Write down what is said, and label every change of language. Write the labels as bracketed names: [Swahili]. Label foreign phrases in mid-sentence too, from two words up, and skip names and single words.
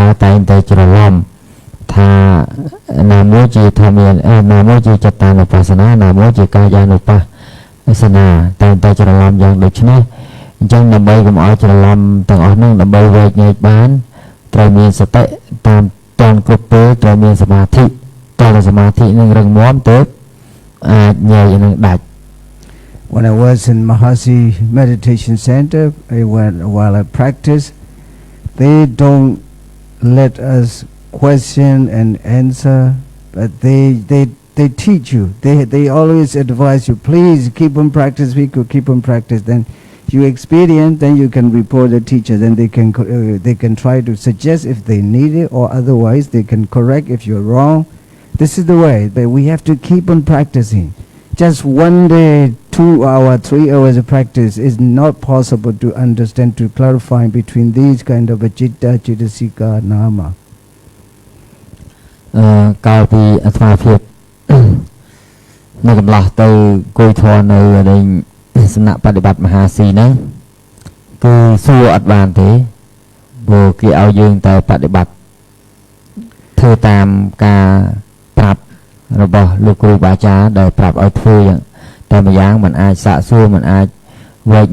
[Khmer] រតែងតែច្រឡំថាណាមួយជាធម្មាណាមួយជាចិត្តានុបស្សនាណាមួយជាកាយានុបស្សនាតែងតែច្រឡំយ៉ាងដូចនេះអញ្ចឹងដើម្បីកុំឲ្យច្រឡំទាំងអស់នោះដើម្បីវែកញែកបានត្រូវមានសតិតាមតនគ្រប់ពេលត្រូវមានសមាធិតើសមាធិនឹងរឹងមាំទៅអាចញែកនឹងដាច់ [English] When I was in Mahasi Meditation Center, while I practice, they don't let us question and answer, but they teach you. They always advise you, please keep on practice, keep on practice. Then you experience, then you can report the teacher. Then they can try to suggest if they need it, or otherwise they can correct if you're wrong. This is the way. But we have to keep on practicing. Just one day, 2 hours, 3 hours of practice is not possible to understand, to clarify between these kind of a [Pali] chitta, chittasika, nama. [Khmer] កាលពីអាត្មាភាពនៅកន្លះទៅគួយធរនៅសំណាក់បដិបត្តិមហាស៊ីហ្នឹងគឺសួរអត់បានទេព្រោះគេឲ្យយើងតែបដិ បត្តិធ្វើតាមការប្រាប់របស់លោកគ្រូបាអាចារ្យដែលប្រាប់ឲ្យធ្វើយ៉ាងតែម្យ៉ាងมันអាចសាកសួរมันអាចវែក